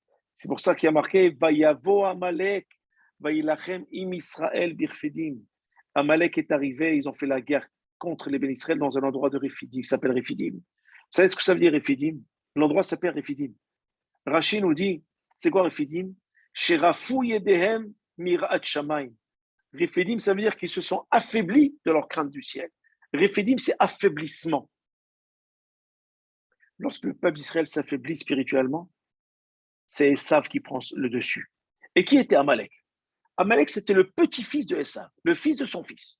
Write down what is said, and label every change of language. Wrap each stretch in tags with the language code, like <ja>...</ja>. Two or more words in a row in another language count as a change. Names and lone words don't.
<fr>C'est pour ça qu'il y a marqué</fr> <he>ויבא עמלק וילחם עם ישראל ברפידים.</he> <fr>Amalek est arrivé, ils ont fait la guerre contre les Bénis Israël dans un endroit de Refidim, qui s'appelle Refidim. Vous savez ce que ça veut dire Refidim? L'endroit s'appelle Refidim. Rachid nous dit, c'est quoi Refidim?</fr> <he>שרפו ידיהם מיראת שמים.</he> <fr>Refidim, ça veut dire qu'ils se sont affaiblis de leur crainte du ciel. Refidim, c'est affaiblissement. Lorsque le peuple d'Israël s'affaiblit spirituellement, c'est Esav qui prend le dessus. Et qui était Amalek? Amalek, c'était le petit-fils de Esav, le fils de son fils.</fr>